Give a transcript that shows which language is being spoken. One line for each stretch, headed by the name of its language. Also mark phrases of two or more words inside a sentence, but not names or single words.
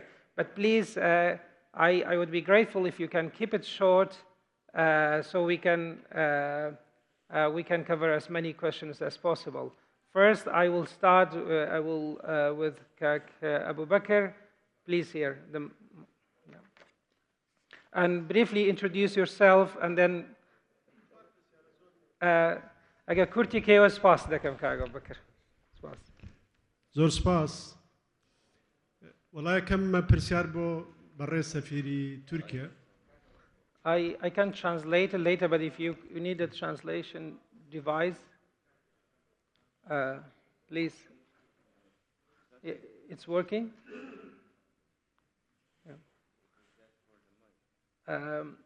English: But please, I would be grateful if you can keep it short, so we can cover as many questions as possible. First, I will start with Abu Bakr. Please here. And briefly introduce yourself, and then
Kurdish: اگر کورتی که و سپاس دکم که
English: Abu Bakr.
Kurdish: سپاس. زور سپاس. والله کم پرسیار بو برای سفیری ترکیه.
English: I can translate it later, but if you need a translation device, please. It's working? Yeah.